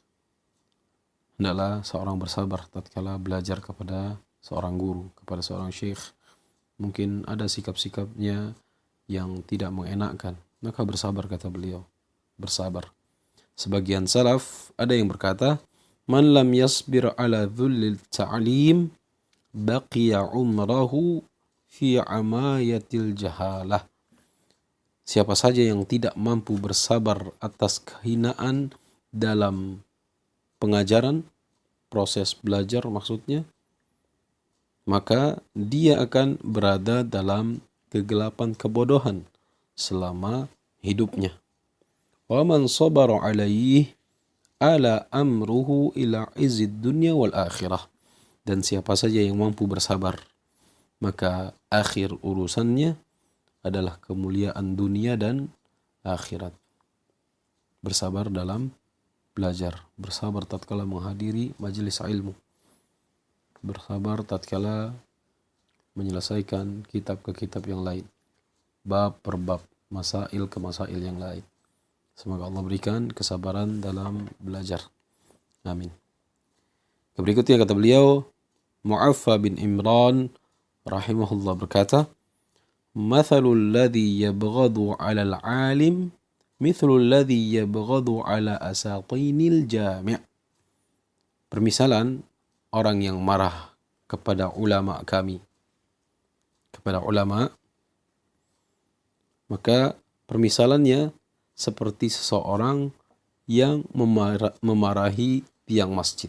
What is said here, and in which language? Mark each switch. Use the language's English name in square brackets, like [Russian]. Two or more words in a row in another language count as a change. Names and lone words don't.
[Indonesian] Hendaklah seorang bersabar tatkala belajar kepada seorang guru, kepada seorang syekh. Mungkin ada sikap-sikapnya yang tidak mengenakkan, maka bersabar kata beliau. Bersabar. Sebagian salaf ada yang berkata, [Arabic] من لم يصبر على ذل التعليم بقي عمره في عماية الجهالة. [Indonesian] Siapa saja yang tidak mampu bersabar atas kehinaan dalam pengajaran, proses belajar maksudnya, maka dia akan berada dalam kegelapan kebodohan selama hidupnya. [Arabic] ومن صبر عليه آل أمره إلى عز الدنيا والآخرة. [Indonesian] Dan siapa saja yang mampu bersabar, maka akhir urusannya adalah kemuliaan dunia dan akhirat. Bersabar dalam belajar, bersabar tatkala menghadiri majelis ilmu, bersabar tatkala menyelesaikan kitab ke kitab yang lain, bab per bab, masail ke masail yang lain. Semoga Allah berikan kesabaran dalam belajar. Amin. Berikutnya kata beliau, Mu'affa bin Imran rahimahullah berkata, [Arabic] "مثل الذي يبغض على العالم مثل الذي يبغض على أساطين الجامع'." [Indonesian] Permisalan orang yang marah kepada ulama kami, kepada ulama, maka permisalannya seperti seseorang yang memarahi tiang masjid.